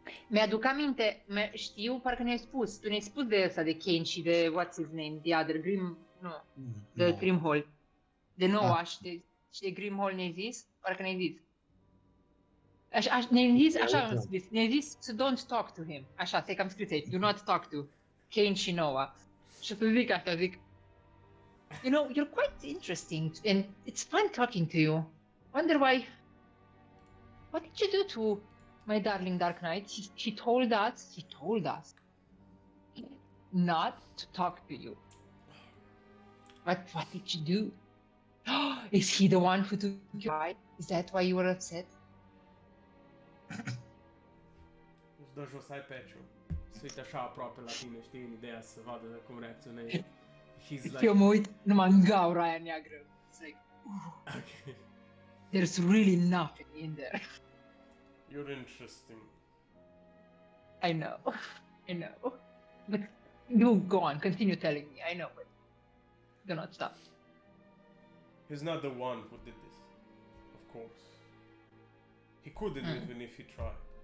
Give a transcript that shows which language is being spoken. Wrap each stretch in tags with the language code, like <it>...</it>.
<ro>Mi-aduc aminte, știu, parcă ne-ai spus. Tu ne-ai spus de ăsta, de Kane și de</ro> <en>what's his name, the other, the No. Grimhall.</en> <ro>De Noah și de Grimhall ne-ai zis? Parcă ne-ai zis. Ne-ai zis, așa am scris, ne-ai zis</ro> <en>to don't talk to him.</en> <ro>Așa, stai că am scris aici,</ro> <en>do not talk to Kane</en> <ro>și Noah. Și o să zic asta, zic,</ro> <en>you know, you're quite interesting and it's fun talking to you. Wonder why, what did you do to my darling Dark Knight? He told us not to talk to you. What did you do? Is he the one who took you away? Is that why you were upset?</en> <ro>Își dă jos iPad-ul. Se uită așa aproape la tine, știi, în ideea să vadă cum reacționezi.</ro> <en>He's like...</en> <ro>Eu mă uit numai în gaura aia neagră.</ro> <en>It's like, Okay. there's really nothing in there. You're interesting. I know. But you go on, continue telling me. I know, but do not stop. He's not the one who did this. Of course. He couldn't even if he tried.</en>